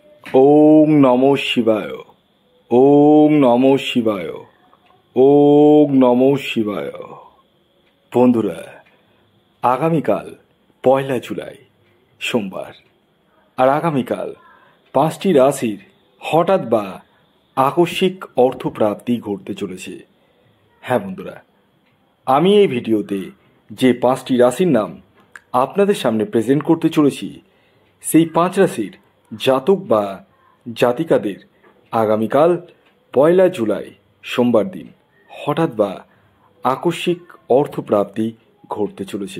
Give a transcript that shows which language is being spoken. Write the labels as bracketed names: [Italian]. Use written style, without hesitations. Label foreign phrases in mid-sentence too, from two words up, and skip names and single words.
[Sanskrit] ওম নমঃ শিবায়। ওম নমঃ শিবায়। ওম নমঃ শিবায়। [Bangla] বন্ধুরা, আগামীকাল 1 জুলাই সোমবার, আর আগামীকাল 5টি রাশির হঠাৎ বা আকস্মিক অর্থপ্রাপ্তি ঘটতে চলেছে। হ্যাঁ বন্ধুরা, আমি এই ভিডিওতে যে 5টি রাশির নাম আপনাদের সামনে প্রেজেন্ট করতে চলেছি, সেই 5 রাশির জাতক বা জাতিকাদের আগামীকাল 1 জুলাই সোমবার দিন হঠাৎ বা আকস্মিক অর্থপ্রাপ্তি ঘটতে চলেছে।